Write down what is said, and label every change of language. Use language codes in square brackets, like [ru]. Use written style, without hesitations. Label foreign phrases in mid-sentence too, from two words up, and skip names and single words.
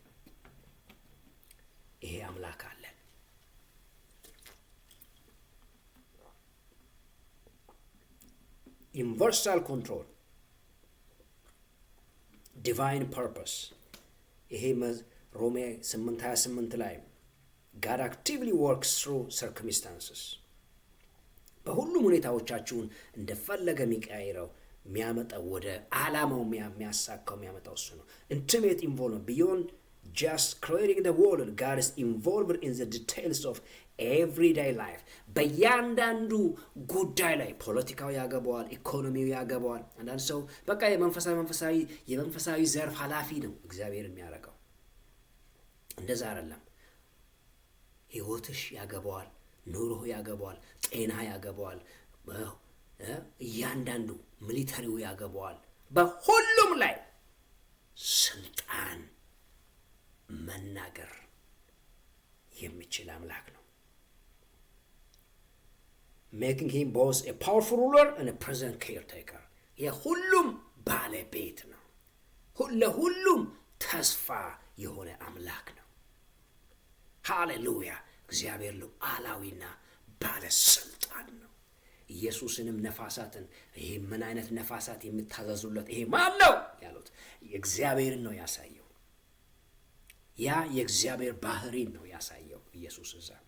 [am] ይሄ አምላክ አለ። [en] universal control, divine purpose። [am] ይሄ ሮሜ 8:28 ላይ [en] God actively works through circumstances. [am] በሁሉም ሁኔታዎቻችሁን እንደፈለገ የሚቀይረው የሚያመጣው ወደ ዓላማው የሚያሳካው የሚያመጣው እሱ ነው። [en] intimate involvement beyond just creating the world. God is involved in the details of everyday life. [am] በእያንዳንዱ ጉዳይ ላይ ፖለቲካው ያገባዋል፣ ኢኮኖሚው ያገባዋል። አንዳንድ ሰው በቃ የመንፈሳዊ ዘርፍ ኃላፊ ነው እግዚአብሔር የሚያደርገው። እንደዛ አይደለም። ህይወትሽ ያገባዋል፣ ኑሮህ ያገባዋል፣ ጤና ያገባዋል፣ እያንዳንዱ ሚሊተሪው ያገባዋል። በሁሉም ላይ ስልጣን መናገር የሚችል አምላክ ነው። [en] Making him both a powerful ruler and a present caretaker. [am] የሁሉም ባለቤት ነው። ለሁሉም ተስፋ የሆነ አምላክ ነው። ሃሌሉያ! እግዚአብሔር ሉዓላዊና ባለስልጣን ነው። ኢየሱስንም ነፋሳትን ይሄ ምን አይነት ነፋሳት የምታዘዙለት ይሄ ማን ነው ያሉት እግዚአብሔርን ነው ያሳየው። ያ የእግዚአብሔር ባህሪን ነው ያሳየው ኢየሱስ እዛ።